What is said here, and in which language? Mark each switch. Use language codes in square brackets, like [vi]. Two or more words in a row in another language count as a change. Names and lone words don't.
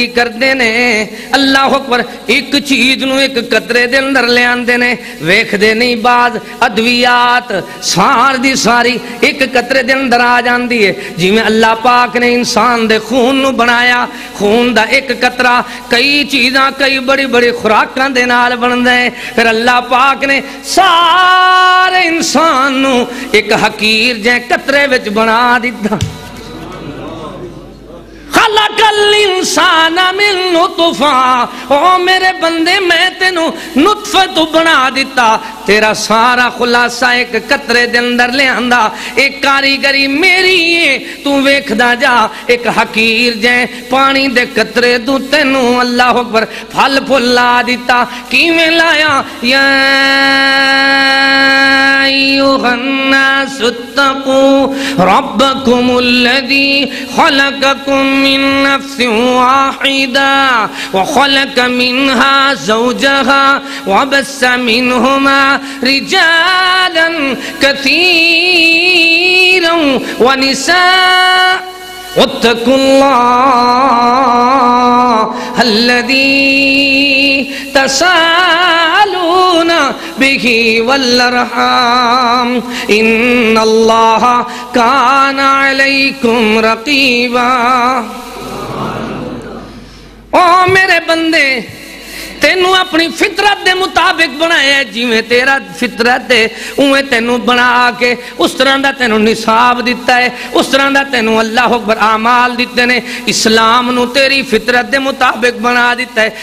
[pa] کر دینے، [ar] اللہ اکبر، [pa] ایک چیز نو ایک قطرے دے اندر لے آن دینے، ویکھ دے نہیں بعض ادویات سار دی ساری ایک قطرے دے اندر آ جان دیئے، جی میں اللہ پاک نے انسان دے خون نو بنایا، خون دا ایک قطرہ کئی چیزاں کئی بڑی بڑی خوراکاں دے نال بن دے، پھر اللہ پاک نے سارے انسان نو ایک حقیر جائیں قطرے وچ بنا دیتا۔ [ar] خلق الانسان من نطفہ، [pa] او میرے بندے میں تینوں نطفہ تو بنا دیتا، تیرا سارا خلاصہ ایک قطرے دے اندر لے آندا، ایک کاریگری میری ہے، تو ویکھدا جا، ایک حقیر جائیں پانی دے قطرے تو تینوں [ar] اللہ اکبر [pa] پھل پھل لا دیتا، کیویں لایا؟ [ar] یا أيها الناس اتقوا ربكم الذي خلقكم من نفس واحدة وخلق منها زوجها وبث منهما رجالا كثيرا ونساء واتقوا الله الذي تساءلون به والأرحام إن الله كان عليكم رقيبا. [pa] او میرے بندے تینوں اپنی فطرت دے مطابق بنایا جی میں تیرا فطرت ہے اوے تینوں بنا کے اس طرح دا تینوں نصاب دیتا ہے اس طرح دا تینوں [ar] اللہ اکبر [pa] اعمال دیتے نے اسلام نو تیری فطرت دے مطابق بنا دیتا ہے.